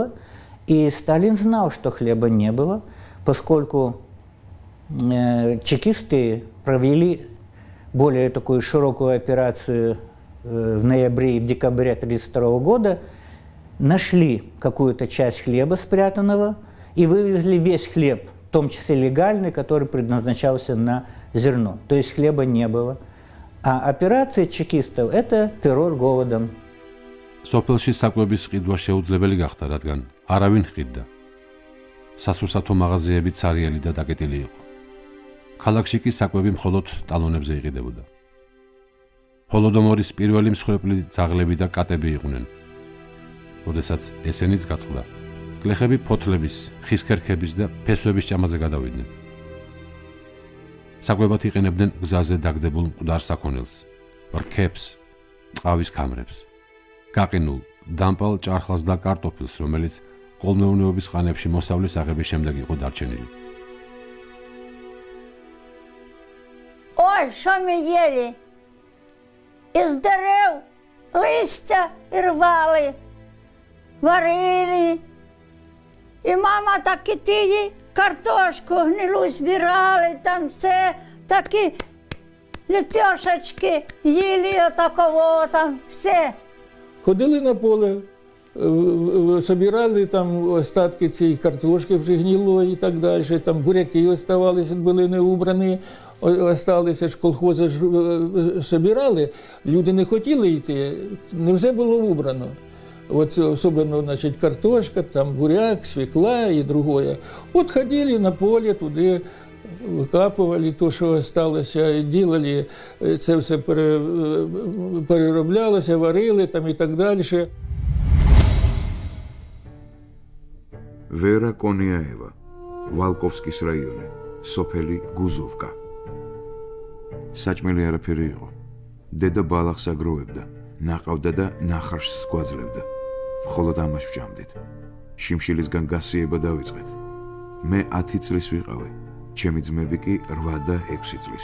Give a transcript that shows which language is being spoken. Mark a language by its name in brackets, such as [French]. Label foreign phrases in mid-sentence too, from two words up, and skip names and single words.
[Russian] И Сталин знал, что хлеба не было, поскольку чекисты провели более такую широкую операцию в ноябре и в декабре 1932 года, нашли какую-то часть хлеба спрятанного и вывезли весь хлеб, в том числе легальный, который предназначался на зерно. То есть хлеба не было. А операция чекистов – это террор голодом. [Georgian] სოფელში საკვების ყიდვა შეუძლებელი გახდა, რადგან არავინ ხიდდა. სასურსათო მაღაზიები ცარიელი და დაკეტილი იყო. ქალაქში კი საკვები მხოლოდ ტალონებზე იყიდებოდა. ჰოლოდომორის პირველი მსხვერპლი ძაღლები და კატები იყვნენ. როდესაც ესენიც გაწყდა, გლეხები ფოთლების, ხის ქერქების და ფესვების ჭამაზე გადავიდნენ. საკვებად იყენებდნენ გზაზე დაგდებულ მკვდარ საქონელს, რქებს, ტყავის ქამრებს. გაყინულ, დამპალ ჭარხლას და კარტოფილს, რომელიც ყოლმეურნეობის ხანებში მოსავლის აღების შემდეგ იყო დარჩენილი. [Russian] Ой, что мы ели? Из дерев листья рвали, варили. [Ukrainian] И мама таки тіді картошку гнилу збирали, там все такі лепешечки їли, отаково там все. [Russian] Ходили на поле, собирали там остатки [Ukrainian] цієї картошки вже гнилої і так далі. Там буряки оставалися, були не убрані, осталися ж колхози ж собирали. Люди не хотіли йти, не все було убрано. [Russian] Вот особенно, значит, картошка, там буряк, свекла и другое. Вот ходили на поле, туда выкапывали то, что осталось, делали, это все перероблялось, варили там и так дальше. Вера Конияева, Валковскис районе, [Georgian] სოფელი გუზოვკა. საჭმელი არაფერი იყო. დედა ბალახს აგროვებდა, ნაყავდა და ნახარშს გვაძლევდა. მხოლოდ ამას ვჭამდით. შიმშილისგან გასიება დავიწყეთ. მე 10 წლის ვიყავი, ჩემი ძმები კი 8 და 6 წლის.